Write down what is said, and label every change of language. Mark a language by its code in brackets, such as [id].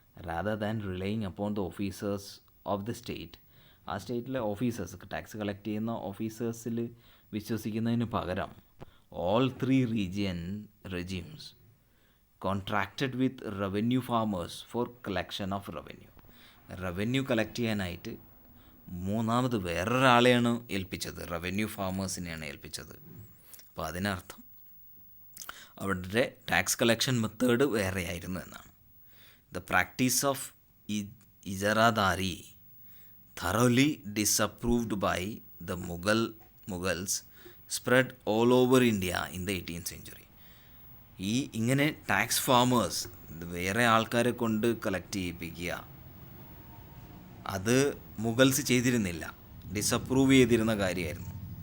[en] rather than relying upon the officers of the state, [ml] ആ സ്റ്റേറ്റിലെ officers, tax collect ചെയ്യുന്ന ഓഫീസേഴ്സിൽ വിശ്വസിക്കുന്നതിന് പകരം [en] all 3 regimes contracted with revenue farmers for collection of [ml] revenue collect ചെയ്യാനായിട്ട് മൂന്നാമത് വേറൊരാളെയാണ് ഏൽപ്പിച്ചത്, revenue ഫാമേഴ്സിനെയാണ് ഏൽപ്പിച്ചത്. അപ്പോൾ അതിനർത്ഥം അവരുടെ ടാക്സ് കളക്ഷൻ മെത്തേഡ് വേറെയായിരുന്നു എന്നാണ്. [en] The practice of ijaradari thoroughly disapproved by the Mughals spread all over India in the 18th century. [ml] ഇങ്ങനെ tax farmers വേറെ ആൾക്കാരെ കൊണ്ട് കളക്ട് ചെയ്യിപ്പിക്കുക, അത് മുഗൾസ് ചെയ്തിരുന്നില്ല, ഡിസപ്രൂവ് ചെയ്തിരുന്ന കാര്യമായിരുന്നു.